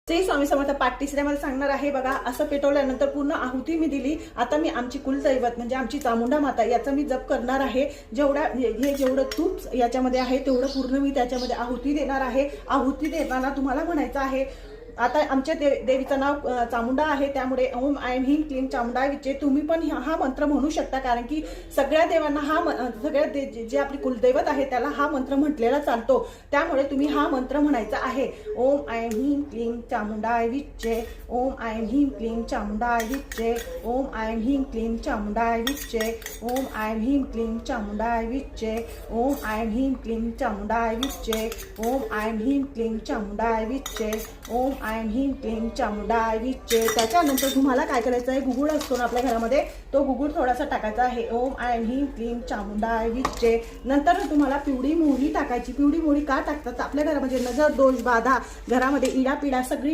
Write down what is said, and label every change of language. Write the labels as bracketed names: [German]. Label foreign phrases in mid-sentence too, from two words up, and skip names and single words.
[Marathi] श्री स्वामी समर्थ पाठ तिसऱ्यामध्ये सांगणार आहे बघा. असं पेटवल्यानंतर पूर्ण आहुती मी दिली. आता मी आमची कुलदैवत म्हणजे आमची चामुंडा माता याचा मी जप करणार आहे. हे जेवढं तूप याच्यामध्ये आहे तेवढं पूर्ण मी त्याच्यामध्ये आहुती देणार आहे. आहुती देताना तुम्हाला म्हणायचं आहे, आता आमच्या देवीचं नाव चामुंडा आहे, त्यामुळे [Sanskrit] ओम ऐं ह्रीं क्लीं चामुंडाय विचे [Marathi] तुम्ही पण हा मंत्र म्हणू शकता. कारण की सगळ्या देवांना जे आपली कुलदैवत आहे त्याला हा मंत्र म्हटलेला चालतो. त्यामुळे तुम्ही हा मंत्र म्हणायचा आहे. [Sanskrit] ओम ऐं ह्रीं क्लीं चामुंडाय विचे, ओम ऐं ह्रीं क्लीं चामुंडाय विचे, ओम ऐं ह्रीं क्लीं चामुंडाय विचे, ओम ऐं ह्रीं क्लीं चामुंडाय विचे, ओम ऐं ह्रीं क्लीं चामुंडाय विचे, ओम ऐं ह्रीं क्लीं चामुंडाय विचे, ओम ऐं ह्रीं क्लीं चामुंडाय विचे. [Marathi] त्याच्यानंतर तुम्हाला काय करायचं आहे, गुगुळ असतो ना आपल्या घरामध्ये, तो गुगुळ थोडासा टाकायचा आहे. [Sanskrit] ओम ऐं ह्रीं क्लीं चामुंडाय विचे. [Marathi] नंतर तुम्हाला पिवळी मोहरी टाकायची. पिवळी मोहरी का टाकतात, आपल्या घरामध्ये नजर दोष बाधा, घरामध्ये इडापिडा सगळी